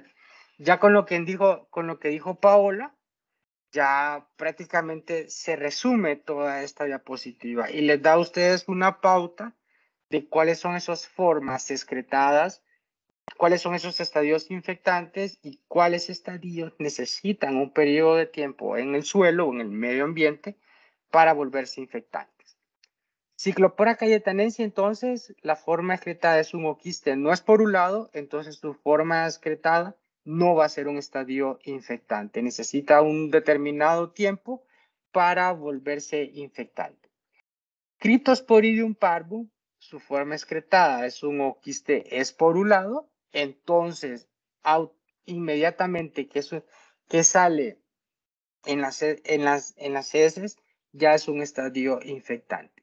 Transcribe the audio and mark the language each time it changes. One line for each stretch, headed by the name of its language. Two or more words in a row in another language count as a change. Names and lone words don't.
Spanish: Ya con lo que dijo Paola, ya prácticamente se resume toda esta diapositiva y les da a ustedes una pauta de cuáles son esas formas excretadas, cuáles son esos estadios infectantes y cuáles estadios necesitan un periodo de tiempo en el suelo o en el medio ambiente para volverse infectantes. Cyclopora cayetanense, entonces, la forma excretada es un oquiste no esporulado, entonces su forma excretada no va a ser un estadio infectante. Necesita un determinado tiempo para volverse infectante. Cryptosporidium parvum, su forma excretada es un oquiste esporulado, entonces inmediatamente que sale en las heces ya es un estadio infectante.